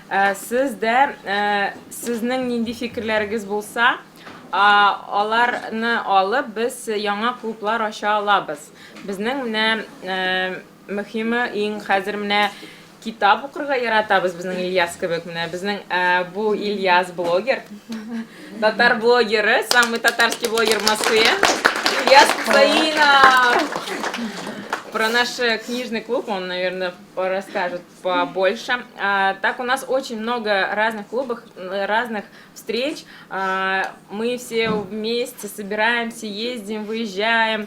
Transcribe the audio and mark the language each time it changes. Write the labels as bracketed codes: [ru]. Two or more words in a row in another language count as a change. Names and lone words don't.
[tt] Сезнең нинди фикерләрегез булса, аларны алып без яңа клублар ача алабыз. Безнең менә мөһиме иң хәзер менә китап укырга яратабыз безнең Ильяс кебек менә. Безнең бу Ильяс блогер, татар блогеры, [ru] самый татарский блогер в Москве. [tt] Ильяс Кусаинов. [ru] Про наш книжный клуб он, наверное, расскажет побольше. Так, у нас очень много разных клубов, разных встреч. Мы все вместе собираемся, ездим, выезжаем.